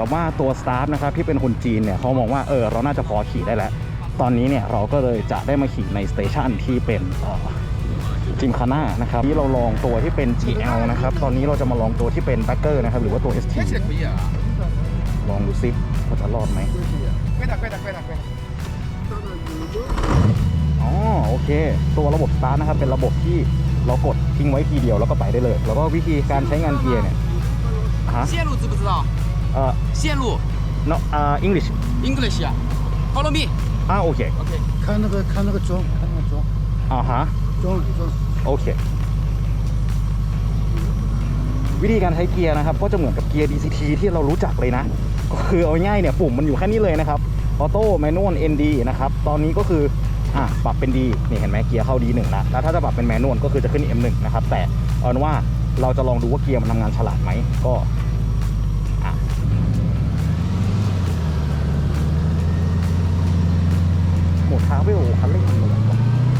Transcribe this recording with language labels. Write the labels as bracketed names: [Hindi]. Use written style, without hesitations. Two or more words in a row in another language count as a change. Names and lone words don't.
[Thai] กับว่าตัวสตาฟนะครับที่เป็นคนจีนเนี่ยเขามองว่าเราน่าจะพอขี่ได้แล้วตอนนี้เนี่ยเราก็เลยจะได้มาขี่ในสเตชันที่เป็นจิมคาน่านะครับที่เราลองตัวที่เป็น GL นะครับตอนนี้เราจะมาลองตัวที่เป็นแบ็คเกอร์นะครับหรือว่าตัว ST ลองดูซิว่าจะรอดไหมอ๋อโอเคตัวระบบสตาร์ทนะครับเป็นระบบที่เรากดทิ้งไว้ทีเดียวแล้วก็ไปได้เลยแล้วก็วิธีการใช้งานเกียร์เนี่ย [Chinese] 线路知不知道？线路 [English] no English English 啊，Follow me。 โอเค OK。 [Chinese] 看那个钟，看那个钟， ฮะ 钟。 [Thai] โอเควิธีการใช้เกียร์นะครับก็จะเหมือนกับเกียร์ DCT ที่เรารู้จักเลยนะก็คือเอาง่ายเนี่ยปุ่มมันอยู่แค่นี้เลยนะครับ [English] auto manual [Thai] ND นะครับตอนนี้ก็คือปรับเป็น D นี่เห็นไหมเกียร์เข้า D1 แล้วถ้าจะปรับเป็นแมนนวลก็คือจะขึ้น M1 นะครับแต่เอาเป็นว่าเราจะลองดูว่าเกียร์มันทำงานฉลาดไหมก็โหมดทาวเวลคันเร่งมันเหมือนกัน